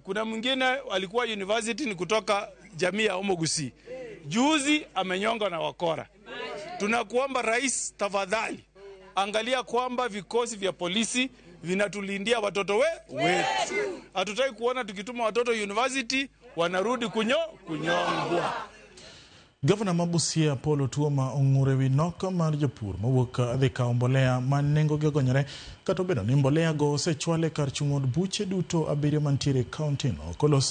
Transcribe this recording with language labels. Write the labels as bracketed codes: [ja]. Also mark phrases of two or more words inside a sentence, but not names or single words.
[sw] Kuna mwingine alikuwa university ni kutoka jamii ya Omogusi, juzi amenyonga na wakora. Tunakuomba rais, tafadhali angalia kwamba vikosi vya polisi vinatulindia watoto wetu. Hatutaki kuona tukituma watoto university wanarudi kunyongwa. [luo] Gavana Mabusia Apollo Tuoma ong'ur ewi nok mar jopur mawuok dhi kawo mbolea ma nengogi ogonyore, kata obedo ni mbolea go osechwale kar chung' od buche duto 7 mantiere e kaunti no.